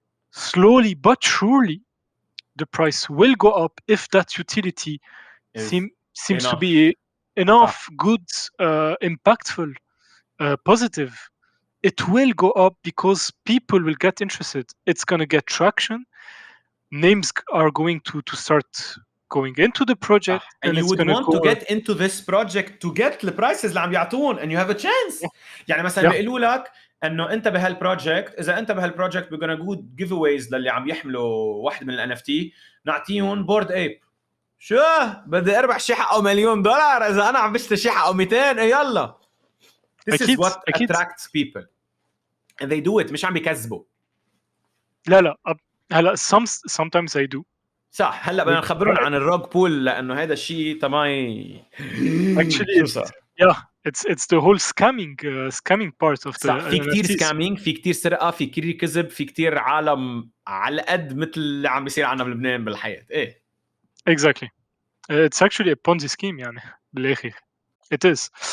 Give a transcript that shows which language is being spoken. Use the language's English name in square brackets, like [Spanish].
[English] Slowly but surely the price will go up if that utility seems to be enough good, impactful, positive. It will go up because people will get interested. It's going to get traction. Names are going to start going into the project, and you would want to get into this project to get the prices [Arabic] اللي عم يعطون [English] and you have a chance. [Arabic] يعني مثلا بيقولوا لك انه انت بهالبروجكت، اذا انت بهالبروجكت [English] we're gonna do giveaways [Arabic] للي عم يحملوا واحد من ال NFT، نعطيهم بورد ايب. شو بدي اربح شي حقه $1,000,000 اذا انا عم بشتري شي حقه 200. [English] يلا this is what attracts people and they do it. [Arabic] مش عم بيكذبوا. لا هلا [English] sometimes I do. [Arabic] صح. هلا بدنا نخبرهم عن الروج بول لانه هذا الشيء تماي [English] actually it's the whole scamming part of the [Arabic] في كتير سكامينج، في كتير سرقه، في كتير كذب، في كتير عالم على قد مثل اللي عم بيصير عنا بلبنان بالحياه. ايه [English] exactly. It's actually a Ponzi scheme [Arabic] يعني بالاخر. [English] it is.